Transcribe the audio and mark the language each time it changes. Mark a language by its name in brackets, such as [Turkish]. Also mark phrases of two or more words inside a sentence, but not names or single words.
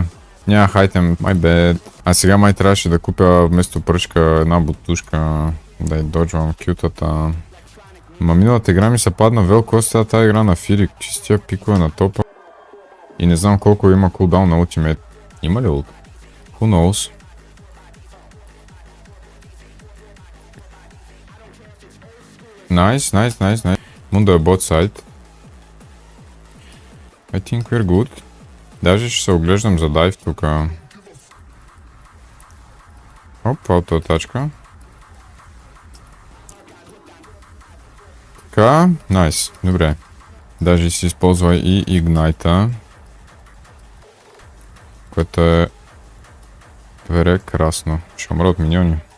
[Bulgarian] Нямах айтем, [English] my bad. [Bulgarian] А сега май трябваше да купя вместо пръчка една бутушка. Да я доджвам кютата. Ма миналата игра ми се падна велко, сега тази игра на Фири. Чистия пикове на топа. И не знам колко има кулдаун на ултимейт. Има ли улт? [English] Who knows? Nice. Mundo е bot side. I think we're good. [Bulgarian] Даже ще се оглеждам за дайв тука. Оп, аутоатачка. Така, найс, добре. Даже си използва и игнайта. Което е прекрасно. Ще умра от миньони.